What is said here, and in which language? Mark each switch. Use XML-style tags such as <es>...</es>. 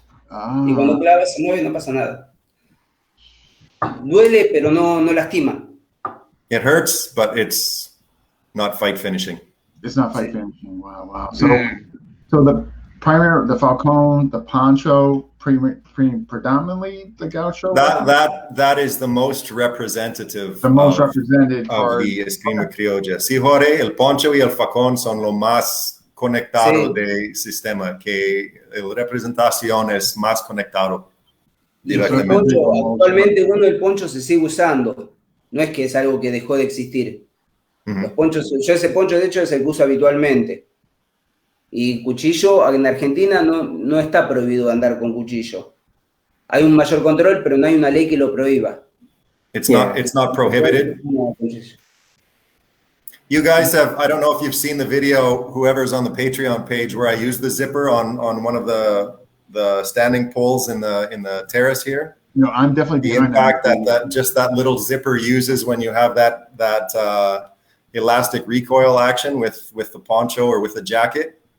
<es>Y cuando clavas se mueve no pasa nada. Duele, pero no lastima.</es> <en>It hurts, but it's not fight finishing. It's not fight finishing. Wow. So the primary, the falcon, the poncho, predominantly the gaucho. That is the most representative. The most represented of the Esgrima Criolla.</en> <es>Sí, Jorge, el poncho y el facón son lo más conectado del sistema, que la representación es más conectado directamente. Actualmente el poncho se sigue usando. No es que es algo que dejó de existir. Los ponchos, yo ese poncho de hecho es el que uso habitualmente. Y cuchillo, en Argentina no está prohibido andar con cuchillo. Hay un mayor control, pero no hay una ley que lo prohíba.</es> <en>It's not prohibited. You guys have, I don't know if you've seen the video, whoever's on the Patreon page, where I use the zipper on one of the standing poles in the terrace here. No, I'm definitely the impact that just that little zipper uses when you have that elastic recoil action with the poncho or with the jacket.</en>